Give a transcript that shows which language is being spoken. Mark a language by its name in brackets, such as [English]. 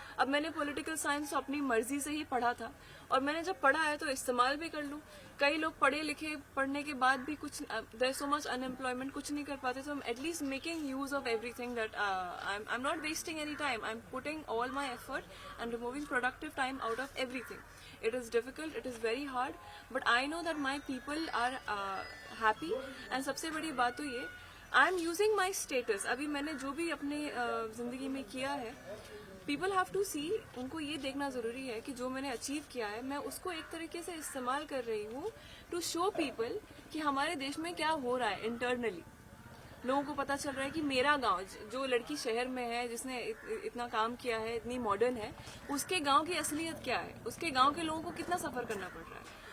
[Hindi] अब मैंने political science अपनी मर्जी से ही पढ़ा था और मैंने जब पढ़ा है तो इस्तेमाल भी कर लूँ। कई लोग पढ़े लिखे पढ़ने के बाद भी कुछ [English] there so much unemployment, [Hindi] कुछ नहीं कर पाते, तो [English] At least making use of everything that I am not wasting any time, I am putting all my effort and removing productive time out of everything. It is difficult, it is very hard, but I know that my people are happy. And [Hindi] सबसे बड़ी बात तो ये, [English] I am using my status. [Hindi] अभी मैंने जो भी अपने जिंदगी में किया है, [English] people have to see, [Hindi] उनको ये देखना जरूरी है कि जो मैंने अचीव किया है मैं उसको एक तरीके से इस्तेमाल कर रही हूँ [English] to show people [Hindi] कि हमारे देश में क्या हो रहा है इंटरनली। लोगों को पता चल रहा है कि मेरा गांव, जो लड़की शहर में है जिसने इतना काम किया है, इतनी मॉडर्न है, उसके गांव की असलियत क्या है, उसके गांव के लोगों को कितना सफर करना पड़ रहा है।